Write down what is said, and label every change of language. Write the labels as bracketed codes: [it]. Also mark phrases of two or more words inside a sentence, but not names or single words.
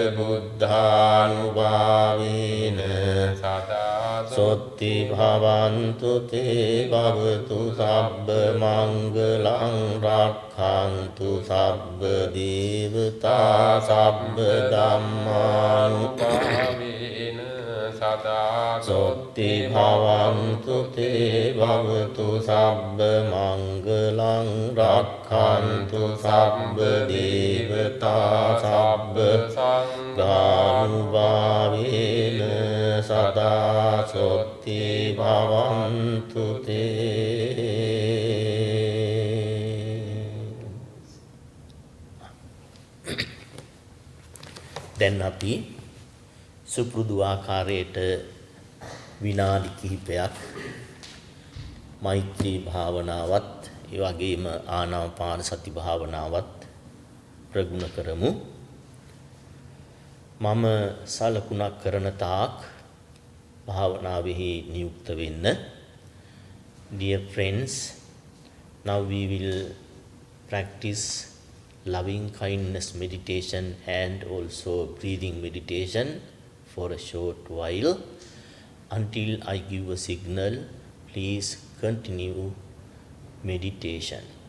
[pi] බුද්ධානුභාවේන සදා සොත්ති භවන්තු තේ භවතු සබ්බ මංගලං රක්ඛන්තු සබ්බ දේවතා සබ්බ ධම්මානුභාවේන සදා සොත්ති භවන්තු තේ භවතු සබ්බ මංගලං රක්ඛන්තු සබ්බ දේවතා සබ්බ සංඝානුභාවේන සදා සොත්ති භවන්තු තේ. [si] දැන් අපි සුපුරුදු ආකාරයට විනාඩි කිහිපයක් මෛත්‍රී භාවනාවත් ඒ වගේම ආනාපාන සති භාවනාවත් ප්‍රගුණ කරමු. මම සලකුණක් කරන තාක් භාවනාවෙහි නියුක්ත වෙන්න. [en] Dear friends, now we will practice loving kindness meditation and also breathing meditation for a short while. Until I give a signal, please continue meditation.